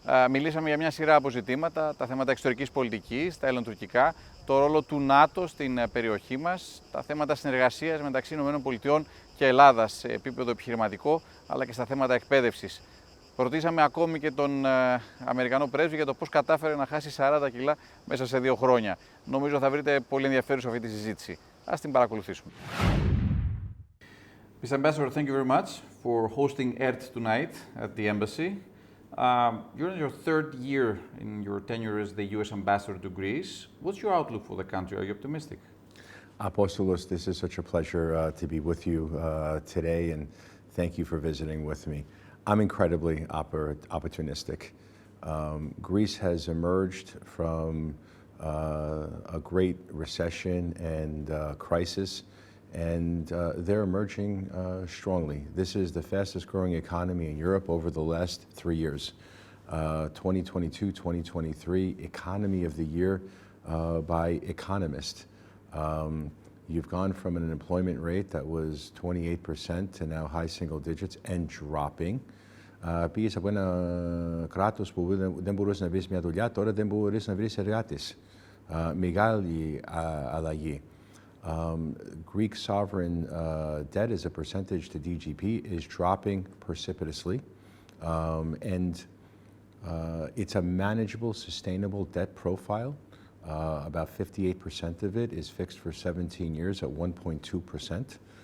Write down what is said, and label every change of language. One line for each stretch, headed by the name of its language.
Greek: Μιλήσαμε για μια σειρά από ζητήματα, τα θέματα εξωτερικής πολιτικής, τα ελληνοτουρκικά, το ρόλο του ΝΑΤΟ στην περιοχή μας, τα θέματα συνεργασίας μεταξύ ΗΠΑ και Ελλάδας σε επίπεδο επιχειρηματικό, αλλά και στα θέματα εκπαίδευσης. Ρωτήσαμε ακόμη και τον Αμερικανό πρέσβη για το πώς κατάφερε να χάσει 40 κιλά μέσα σε 2 χρόνια. Νομίζω θα βρείτε πολύ ενδιαφέρουσα αυτή τη συζήτηση. Ας την παρακολουθήσουμε.
English: Mr. Ambassador, thank you very much for hosting ERT tonight at the embassy. You're in your third year in your tenure as the U.S. Ambassador to Greece. What's your outlook for the country? Are you optimistic? Apostolos, this is such a pleasure to be with you today, and thank you for visiting with me. I'm incredibly opportunistic. Greece has emerged from a great recession and crisis, and they're emerging strongly. This is the fastest growing economy in Europe over the last 3 years. 2022, 2023, Economy of the Year by Economist. You've gone from an employment rate that was 28% to now high single digits and dropping.
Greek: Πήγες από ένα κράτος που δεν μπορούσε να βρεις μια δουλειά, τώρα δεν μπορείς να βρεις εργάτες. Μεγάλη αλλαγή.
English: Greek sovereign debt as a percentage to DGP is dropping precipitously, and it's a manageable, sustainable debt profile. About 58% of it is fixed for 17 years at 1.2%.